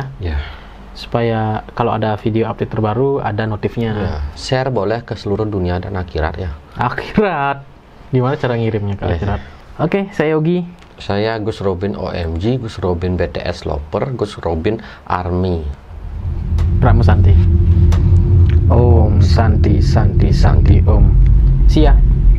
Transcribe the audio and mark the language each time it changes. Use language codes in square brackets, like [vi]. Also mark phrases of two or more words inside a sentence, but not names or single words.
[id] Supaya kalau ada video update terbaru ada notifnya. Share boleh ke seluruh dunia dan akhirat ya. Akhirat. Gimana cara ngirimnya ke akhirat? Oke, saya Yogi. Saya Gus Robin OMG, Gus Robin BTS Loper, Gus Robin Army. [sa] Pramu Santi. Om Santi Santi Santi Om. [en] See ya.